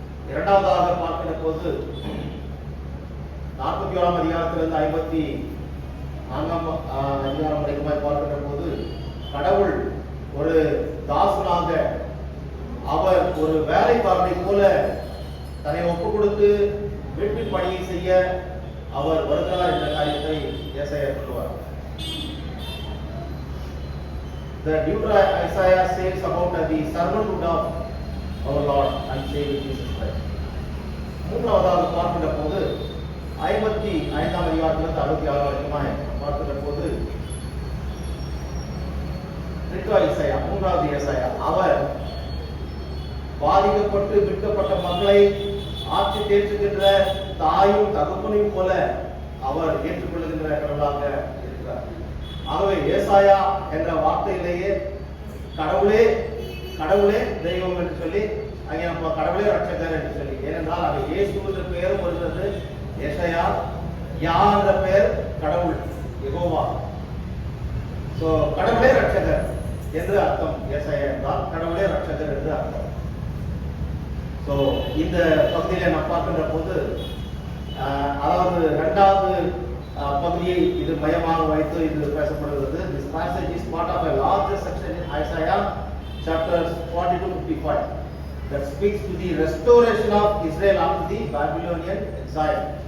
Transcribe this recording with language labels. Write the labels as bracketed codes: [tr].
[ta] இரண்டாவதாக பார்க்கிற போது 41ஆம் அதிகாரத்திலிருந்து 54ஆம் அதிகாரம் வரைக்குமாய் பார்க்கின்ற போது கடவுள் ஒரு தாசனாக, அவர் ஒரு வேலைக்காரனை போல தன்னை ஒப்புக் கொடுத்து வீட்டின் பணியை செய்ய அவர் வருகிறார் என்ற காரியத்தை ஏசாயா சொல்லுவார். [en] The Deuteronomy Isaiah says about the servanthood of our Lord and Savior Jesus Christ. [ta] மூன்றாவதாக பார்க்கின்ற போது 55ஆம் அதிகாரத்திலிருந்து 66 வரைக்குமாய் பார்க்கின்ற போது ட்ரிட்டோ ஐசாயா, மூன்றாவது ஏசாயா, அவர் பாதிக்கப்பட்டு விற்கப்பட்ட மக்களை ஆட்சி தேற்றுகின்ற தாயும் தகப்பனையும் போல அவர் ஏற்றுக்கொள்ளுகின்ற கடவுளாக இருக்கிறார். ஆகவே ஏசாயா என்ற வார்த்தையிலேயே கடவுளே கடவுளே தெய்வம் என்று சொல்லி, அங்கே நம்ம கடவுளே ரட்சகர் என்று சொல்லி, ஏனென்றால் அது இயேசு என்ற பெயரும் வருகிறது. ஏசாயா, யா என்ற பெயர் கடவுள், யெகோவா. சோ கடவுளே ரட்சகர் என்று அர்த்தம். ஏசாயா என்றால் கடவுளே ரட்சகர் என்று அர்த்தம். ஸோ இந்த பகுதியில் நான் பார்க்கின்ற போது, அதாவது 2வது பகுதியை இது மையமாக வைத்து இது பேசப்படுகிறது. [en] This passage is part of a larger section in Isaiah chapters 40 to 55 that speaks to the restoration of Israel after the Babylonian exile.